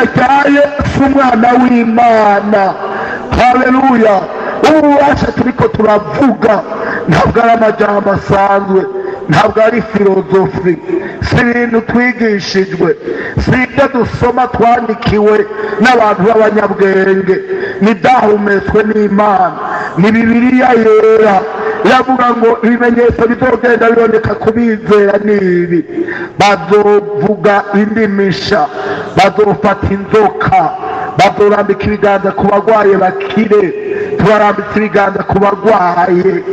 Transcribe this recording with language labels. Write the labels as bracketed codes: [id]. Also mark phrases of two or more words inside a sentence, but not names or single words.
[rn] rya Yesu umwana w'Imana haleluya ububasha turiko turavuga ntabwo ari amajambo asanzwe ntabwo ari filozofi si ibintu twigishijwe si ibyo dusoma twandikiwe n'abantu b'abanyabwenge nidahumetswe n'Imana ni Bibiliya yera iravuga ngo ibimenyetso bizogenda biboneka kubizera n'ibi bazovuga indimisha bazofata inzoka bazorambika ibiganza ku bagwaye bakire turarambitse ibiganza ku bagwaye